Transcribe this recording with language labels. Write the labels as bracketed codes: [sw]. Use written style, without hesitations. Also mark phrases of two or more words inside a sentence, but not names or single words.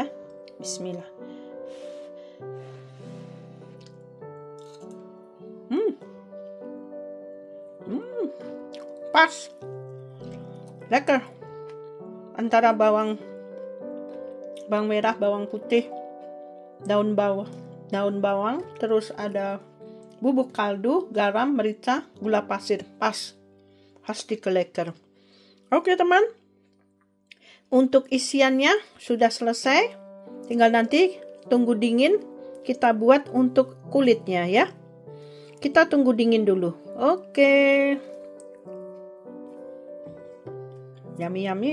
[id] Bismillah. Pas. Lekker. Antara bawang merah, bawang putih, daun bawang, terus ada bubuk kaldu, garam, merica, gula pasir. [nl] Pas. Hartstikke lekker. [id] Oke teman. Untuk isiannya sudah selesai. Tinggal nanti tunggu dingin kita buat untuk kulitnya ya. Kita tunggu dingin dulu. [en] Oke. Yummy yummy.